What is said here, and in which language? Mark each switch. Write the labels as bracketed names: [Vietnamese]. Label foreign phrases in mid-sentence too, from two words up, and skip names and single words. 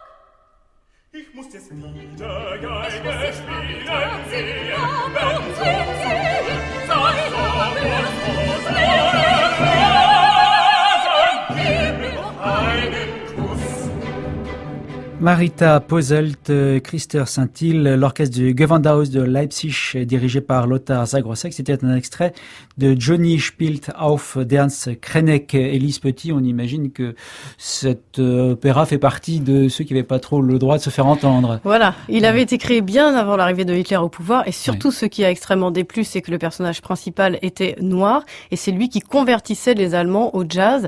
[German] Ich muss jetzt wieder Geige Ich muss spielen jetzt sehen. und sehen. Das Wort gib mir noch einen Kuss. [French] Marita Poselt, Christer Saint-Hill, l'orchestre du Gewandhaus de Leipzig dirigé par Lothar Zagrossek. C'était un extrait de Johnny spielt auf d'Ernst Krenek. Élise Petit, on imagine que cet opéra fait partie de ceux qui n'avaient pas trop le droit de se faire entendre. Voilà, il avait été créé bien avant l'arrivée de Hitler au pouvoir et surtout ce qui a extrêmement déplu, c'est que le personnage principal était noir et c'est lui qui convertissait les Allemands au jazz.